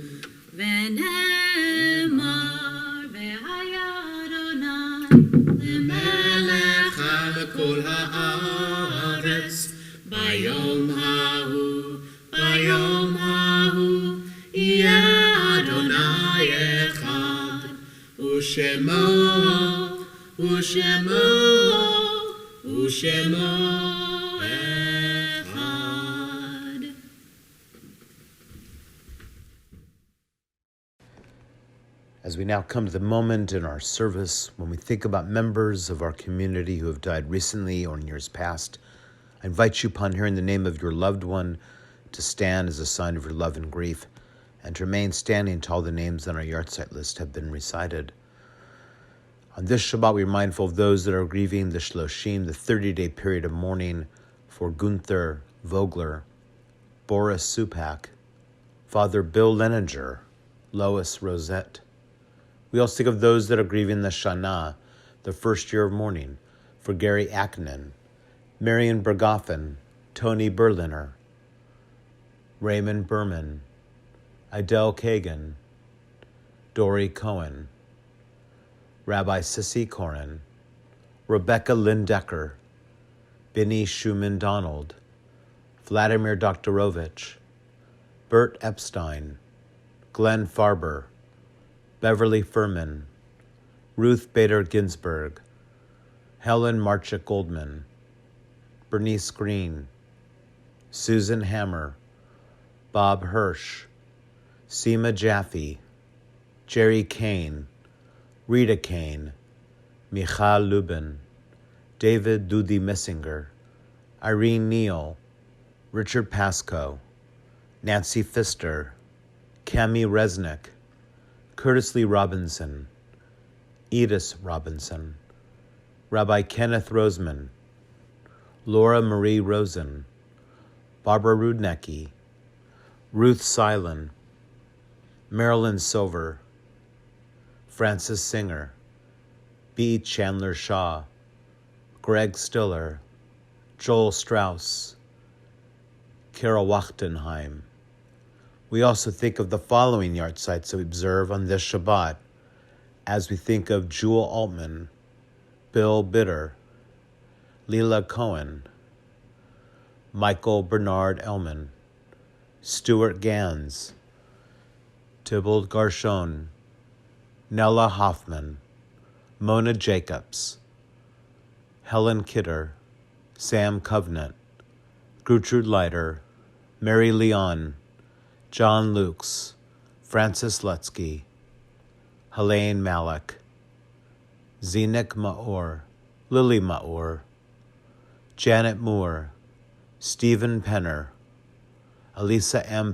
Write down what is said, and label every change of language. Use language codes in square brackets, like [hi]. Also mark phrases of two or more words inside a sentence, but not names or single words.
[he] ונאמר והיה אדוני למלך על כל הארץ ביום ההוא יהיה אדוני אחד ושמו echad. [en] As we now come to the moment in our service when we think about members of our community who have died recently or in years past, I invite you, upon hearing the name of your loved one, to stand as a sign of your love and grief, and to remain standing until all the names on our Yahrzeit list have been recited. On this Shabbat, we are mindful of those that are grieving the Shloshim, the 30-day period of mourning for Gunther Vogler, Boris Supak, Father Bill Leninger, Lois Rosette. We also think of those that are grieving the Shana, the first year of mourning, for Gary Akinen, Marion Bergoffen, Tony Berliner, Raymond Berman, Idel Kagan, Dory Cohen, Rabbi Sissy Koren, Rebecca Lindecker, Benny Schumann Donald, Vladimir Doktorovich, Bert Epstein, Glenn Farber, Beverly Furman, Ruth Bader Ginsburg, Helen Marchik Goldman, Bernice Green, Susan Hammer, Bob Hirsch, Seema Jaffe, Jerry Kane, Rita Kane, Michal Lubin, David Dudi Messinger, Irene Neal, Richard Pascoe, Nancy Pfister, Cami Resnick, Curtis Lee Robinson, Edith Robinson, Rabbi Kenneth Roseman, Laura Marie Rosen, Barbara Rudnecki, Ruth Silen, Marilyn Silver, Francis Singer, B. Chandler Shaw, Greg Stiller, Joel Strauss, Carol Wachtenheim. We also think of the following Yahrzeits that we observe on this Shabbat, as we think of Jewel Altman, Bill Bitter, Leela Cohen, Michael Bernard Elman, Stuart Gans, Tybalt Garshon, Nella Hoffman, Mona Jacobs, Helen Kidder, Sam Covenant, Gertrude Leiter, Mary Leon, John Lukes, Francis Lutsky, Helene Malik, Zenik Maor, Lily Maor, Janet Moore, Stephen Penner, Elisa M.